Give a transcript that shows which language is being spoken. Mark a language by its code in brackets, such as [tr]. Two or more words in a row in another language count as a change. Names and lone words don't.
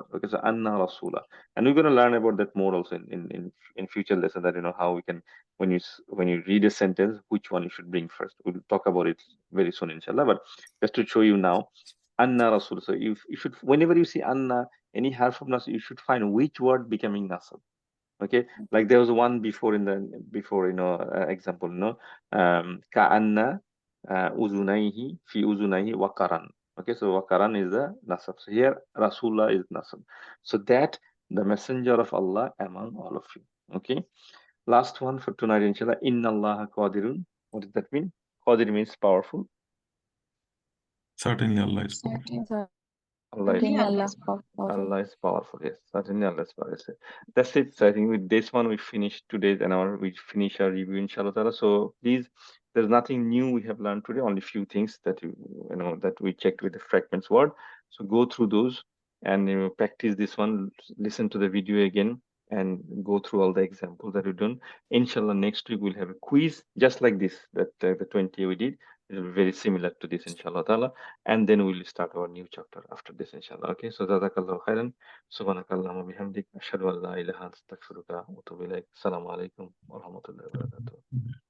[en] Okay, so [ar] أن رسول, [en] and we're going to learn about that more also in future lesson, that how we can, when you read a sentence, which one you should bring first. We'll talk about it very soon, inshallah. But just to show you now, [ar] أن رسول. [en] So you should, whenever you see anna, any harf of nasab, you should find which word becoming nasab. Okay, like there was one before example, [ar] كأن أذنيه في أذنيه وقرا. [en] Okay, so wakaran is the nasab. So here Rasulullah is nasab. So that the messenger of Allah among all of you. Okay, last one for tonight, inshallah. [ar] إن الله قادر. [en] What does that mean? Qadir means powerful. Certainly Allah is powerful. Certainly Allah is Allah powerful. is powerful. Allah is powerful. Yes, certainly Allah is powerful. That's it. So I think with this one we finish today's and we finish our review, [ar] إن شاء الله تعالى. [en] So please, there's nothing new we have learned today. Only few things that that we checked with the fragments word. So go through those and practice this one. Listen to the video again and go through all the examples that we've done. Inshallah, next week we'll have a quiz just like this, that the 20 we did. It will be very similar to this, [ar] إن شاء الله تعالى. [en] And then we'll start our new chapter after this, inshallah. Okay, so [ar] جزاك الله خيرا. سبحانك اللهم بحمدك. أشهد أن لا إله إلا أنت أستغفرك وأتوب إليك. السلام عليكم ورحمة الله وبركاته.